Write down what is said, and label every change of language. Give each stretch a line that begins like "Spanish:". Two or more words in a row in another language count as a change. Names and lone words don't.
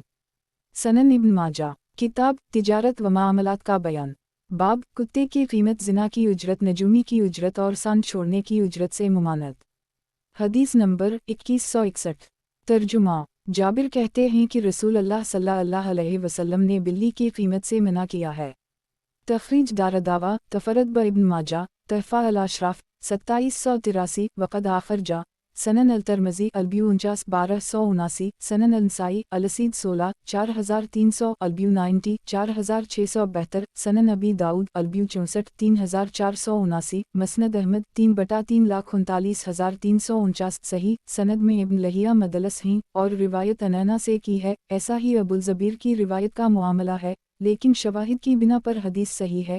Urdu: سنن ابن ماجہ، کتاب تجارت و معاملات کا بیان، باب کتے کی قیمت، زنا کی اجرت، نجومی کی اجرت اور سانڈ چھوڑنے کی اجرت سے ممانعت، حدیث نمبر 2161۔ ترجمہ، جابر کہتے ہیں کہ رسول اللہ صلی اللہ علیہ وسلم نے بلی کی قیمت سے منع کیا ہے۔ تخریج دارالدعوہ تفرد ابن ماجہ تحفہ الاشراف 2783 وقد آخر جا سنن الترمذی البیوع 49 1279، سنن النسائی الرشید 16 4300 البیوع 90 4672، سنن ابی داؤد البیوع 64 3479، مسند احمد 3/339,349 صحیح سند میں ابن لہیعہ مدلس ہیں اور روایت عنعنہ سے کی ہے. ایسا ہی ابو الزبیر کی روایت کا معاملہ ہے، لیکن شواہد کی بنا پر حدیث صحیح ہے.